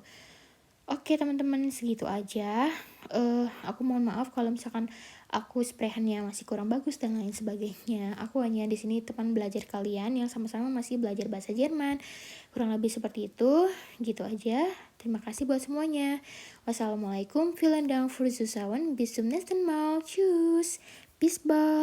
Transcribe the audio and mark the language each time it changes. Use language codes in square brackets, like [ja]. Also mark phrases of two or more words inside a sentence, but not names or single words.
[id] Oke teman-teman, segitu aja. Aku mohon maaf kalau misalkan aku sprehannya masih kurang bagus dan lain sebagainya. Aku hanya di sini teman belajar kalian yang sama-sama masih belajar bahasa Jerman. Kurang lebih seperti itu. Gitu aja. Terima kasih buat semuanya. Wassalamualaikum, [de] vielen Dank für Zuhören. Bis zum nächsten Mal. Tschüss. Bis bald.